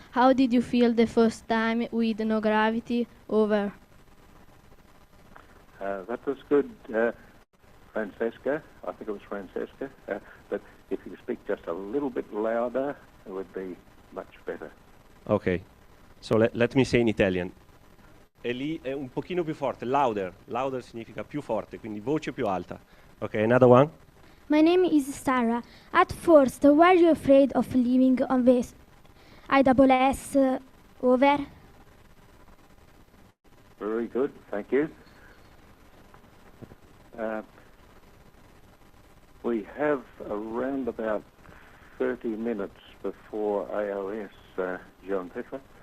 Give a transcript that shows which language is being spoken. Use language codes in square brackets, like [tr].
[en] How did you feel the first time with no gravity? Over. That was good, Francesca. I think it was Francesca. But if you speak just a little bit louder, it would be much better. Ok. So let me say in Italian. [it] E lì è un pochino più forte, louder. Louder significa più forte, quindi voce più alta. [en] Ok, another one. My name is Sarah. At first, were you afraid of living on this ISS over? Very good, thank you. We have around about 30 minutes before AOS, John Petra.